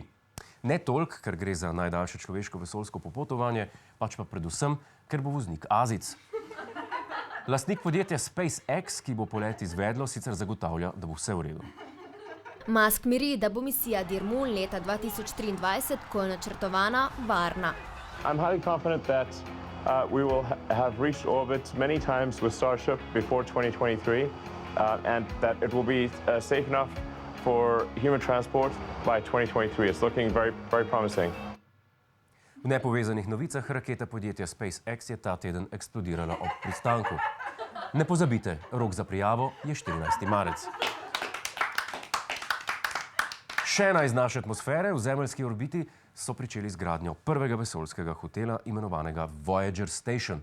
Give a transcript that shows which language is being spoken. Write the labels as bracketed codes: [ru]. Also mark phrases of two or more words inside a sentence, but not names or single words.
[sl] Ne toliko, ker gre za najdaljše človeško vesoljsko popotovanje, pač pa predvsem, ker bo voznik Azijec. Lastnik podjetja SpaceX, ki bo polet izvedlo, sicer zagotavlja, da bo vse v redu. Musk miri, da bo misija Dirmun leta 2023, ko je načrtovana, varna. [en] I'm highly confident that we will have reached orbit many times with Starship before 2023 and that it will be safe enough for human transport by 2023. It's looking very, very promising. [sl] V nepovezanih novicah raketa podjetja SpaceX je ta teden eksplodirala ob pristanku. Ne pozabite, rok za prijavo je 14. marec. Še ena iz naše atmosfere, v zemeljski orbiti so pričeli z gradnjo prvega vesoljskega hotela, imenovanega Voyager Station.